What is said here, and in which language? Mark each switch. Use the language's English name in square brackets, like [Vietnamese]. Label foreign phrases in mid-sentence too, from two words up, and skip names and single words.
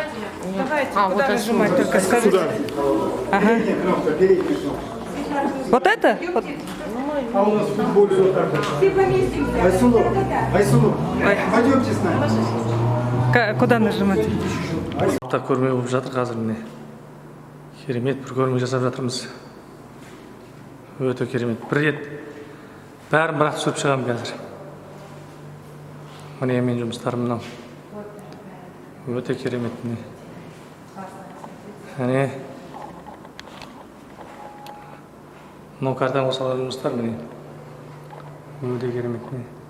[Russian] Давайте, куда нажимать, только скажите. Сюда. Кнопка, передняя кнопка. Вот это? Вот. А у нас в футболе вот так вот. Все поместимся. Айсулу, пойдемте с нами. Куда нажимать? [Kazakh] Так көрме болып жатыр қазір міне керемет бір көрме жасап жатырмыз өте керемет бір рет бәрін бірақ түсіріп шығамын қазір міне мен жұмыстарым мынау өте керемет міне міне мынау кардан қосылған жұмыстар міне өте керемет міне